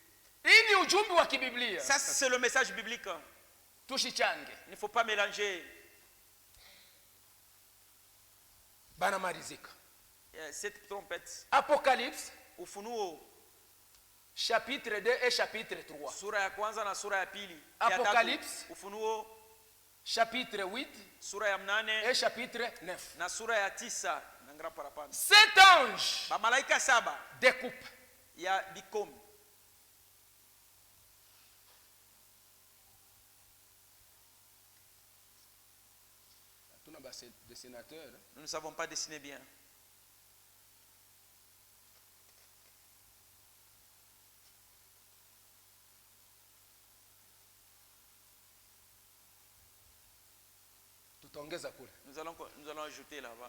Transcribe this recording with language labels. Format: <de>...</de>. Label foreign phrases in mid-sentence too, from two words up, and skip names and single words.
<fr>Ça, c'est le message biblique. Il ne faut pas mélanger. 7 trompettes. Apocalypse,</fr> <sw>Ufunuo,</sw> <fr>chapitre 2 et chapitre 3.</fr> <sw>Sura ya kwanza na sura ya pili.</sw> <fr>Apocalypse,</fr> <sw>Ufunuo,</sw> <fr>chapitre 8</fr> <sw>sura ya 8</sw> <fr>et chapitre 9.</fr> <sw>Na sura ya 9 na ngara parapanda.</sw> <fr>7 anges</fr> <sw>ba malaika 7</sw> <fr>découpent.</fr> <sw>Ya bikomi.</sw> <fr>Nous ne savons pas dessiner bien. Nous allons ajouter là-bas.</fr>